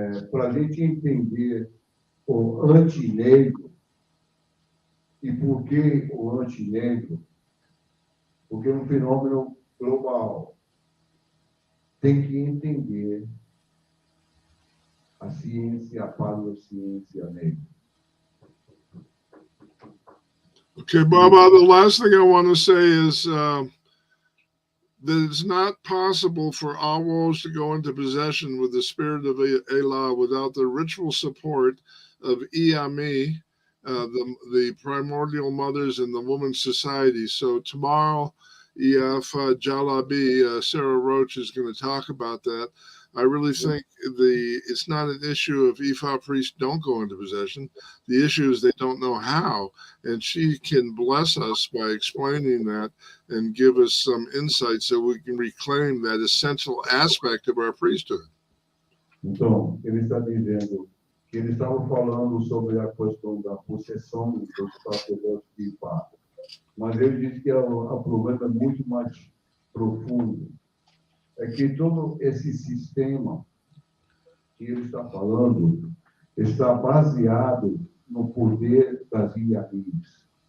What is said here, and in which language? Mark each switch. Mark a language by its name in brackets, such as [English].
[Portuguese] para a gente entender o antinegro, e por que o antinegro? Porque é um fenômeno global. Tem que entender a ciência, a paleociência negra. [English] Okay, Baba, the last thing I want to say is that it's not possible for Awos to go into possession with the spirit of Elah without the ritual support of Iami, the primordial mothers in the woman's society. So tomorrow, EF Jalabi, Sarah Roach is going to talk about that. I really think it's not an issue if Ifa priests don't go into possession. The issue is they don't know how. And she can bless us by explaining that and give us some insight so we can reclaim that essential aspect of our priesthood. [Portuguese] Então, ele está dizendo que eles estavam falando sobre a questão da possessão dos sacerdotes de Ifá. Mas ele diz que o problema é muito mais profundo. É que todo esse sistema que ele está falando está baseado no poder das Iamis.